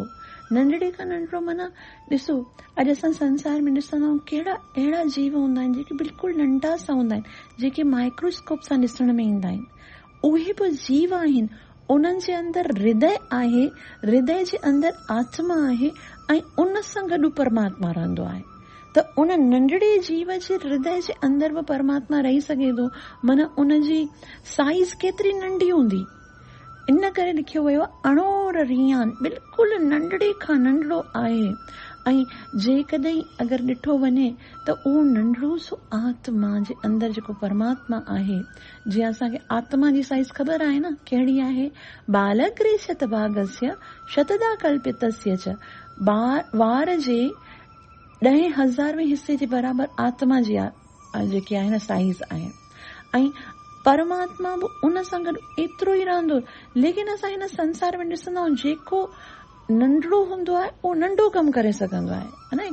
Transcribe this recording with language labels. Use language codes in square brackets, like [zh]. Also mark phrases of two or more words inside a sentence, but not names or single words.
[sd] नंढड़े खां नंढड़ो माना ॾिसो, अॼु असां संसार में ॾिसंदा आहियूं कहिड़ा अहिड़ा जीव हूंदा आहिनि जेके बिल्कुलु नंढा सा हूंदा आहिनि, जेके माइक्रोस्कोप सां ॾिसण में ईंदा आहिनि। उहे बि जीव आहिनि, उन्हनि जे अंदरि हृदय आहे, हृदय जे अंदरि आत्मा आहे ऐं उन सां गॾु परमात्मा रहंदो आहे। त उन नंढड़े जीव जे हृदय जे अंदरि बि परमात्मा रही सघे थो, माना उनजी साइज़ केतिरी नंढी हूंदी। इन करे लिखियो वियो [sa] अणोर रियान, [sd] बिल्कुलु नंढड़े खां नंढड़ो आहे। ऐं जेकॾहिं अगरि ॾिठो वञे त उहो नंढड़ो सो आत्मा जे अंदरि जेको परमात्मा आहे, जीअं असांखे आत्मा जी साइज़ ख़बर आहे न कहिड़ी आहे, [sa] बालग्रे शतभागस्य शतदा कल्पितस्य च, [sd] वार जे 10,000वें हिस्से जे बराबरि आत्मा जी जेकी आहे न साइज़ आहे। ऐं परमात्मा बि उन सां गॾु एतिरो ई रहंदो। लेकिन असां हिन संसार में ॾिसंदा आहियूं जेको नंढड़ो हूंदो आहे उहो नंढो कमु करे सघंदो आहे, है न।